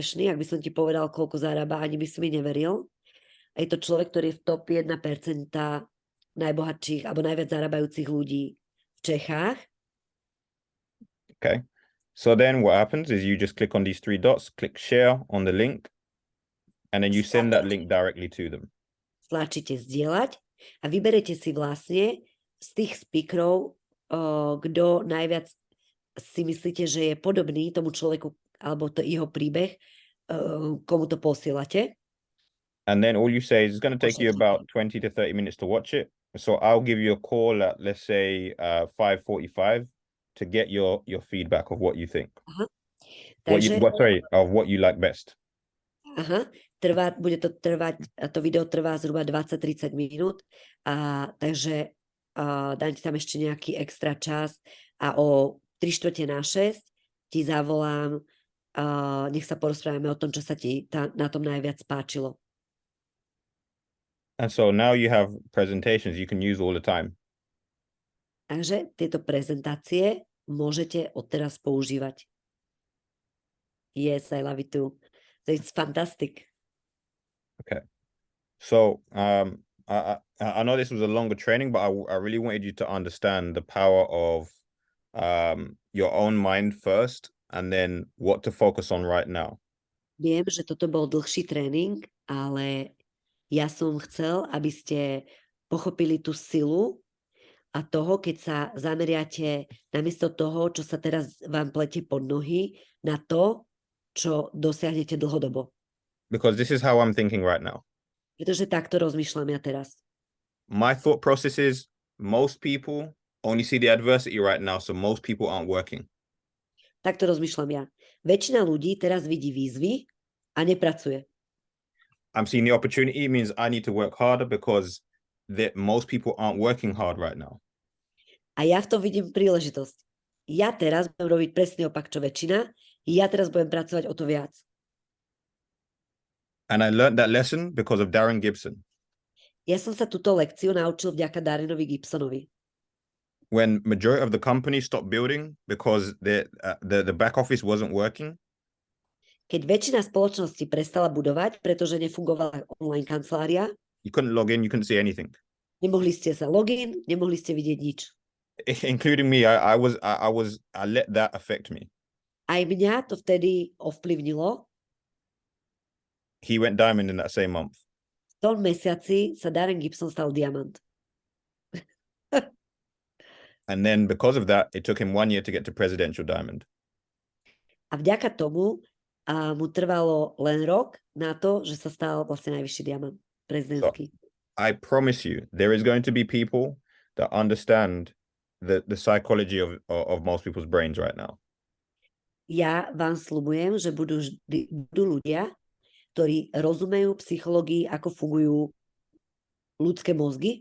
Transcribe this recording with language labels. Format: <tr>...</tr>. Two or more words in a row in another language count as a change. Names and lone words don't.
<sk>Ak by som ti povedal, koľko zarába, ani by si mi neveril. A je to človek, ktorý je v top 1% najbohatších alebo najviac zarábajúcich ľudí v Čechách.</sk> <en>Okay. So then what happens is you just click on these 3 dots, click share on the link, and then you send that link directly to them.</en> <sk>Stlačíte zdieľať a vyberete si vlastne z tých speakerov, kto najviac si myslíte, že je podobný tomu človeku alebo to jeho príbeh, komu to posielate.</sk> <en>And then all you say is it's going to take you about 20 to 30 minutes to watch it. So I'll give you a call at, let's say, 5:45 to get your feedback of what you think. Of what you like best.</en> <sk>Bude to trvať, to video trvá zhruba 20-30 minút, takže dám ti tam ešte nejaký extra čas a o 3:45 ti zavolám, nech sa porozprávame o tom, čo sa ti na tom najviac páčilo.</sk> <en>And so now you have presentations you can use all the time.</en> <sk>Takže tieto prezentácie môžete odteraz používať.</sk> <en>Yes, I love it too. So it's fantastic. Okay. So I know this was a longer training, but I really wanted you to understand the power of your own mind first, and then what to focus on right now.</en> <sk>Viem, že toto bol dlhší tréning, ale ja som chcel, aby ste pochopili tú silu a toho, keď sa zameriate namiesto toho, čo sa teraz vám pletie pod nohy, na to, čo dosiahnete dlhodobo.</sk> <en>Because this is how I'm thinking right now.</en> <sk>Pretože takto rozmýšľam ja teraz.</sk> <en>My thought process is most people only see the adversity right now, so most people aren't working.</en> <sk>Takto rozmýšľam ja. Väčšina ľudí teraz vidí výzvy a nepracuje.</sk> <en>I'm seeing the opportunity means I need to work harder because most people aren't working hard right now.</en> <sk>A ja v tom vidím príležitosť. Ja teraz budem robiť presný opak, čo väčšina. Ja teraz budem pracovať o to viac.</sk> <en>And I learned that lesson because of Darren Gibson.</en> <sk>Ja som sa túto lekciu naučil vďaka Darrenovi Gibsonovi.</sk> <en>When majority of the company stopped building because the back office wasn't working,</en> <sk>keď väčšina spoločnosti prestala budovať, pretože nefungovala online kancelária,</sk> <en>you couldn't log in, you couldn't see anything.</en> <sk>Nemohli ste sa login, nemohli ste vidieť nič.</sk> <en>Including me, I let that affect me.</en> <sk>Aj mňa to vtedy ovplyvnilo.</sk> <en>He went diamond in that same month.</en> <sk>V tom mesiaci sa Darren Gibson stal diamant.</sk> <en>And then because of that, it took him 1 year to get to presidential diamond.</en> <sk>A vďaka tomu mu trvalo len rok na to, že sa stal vlastne najvyšší diamant prezidentský.</sk> <en>So, I promise you, there is going to be people that understand the psychology of most people's brains right now.</en> <sk>Ja vám sľubujem, že budú ľudia, ktorí rozumejú psychológii, ako fungujú ľudské mozgy.</sk>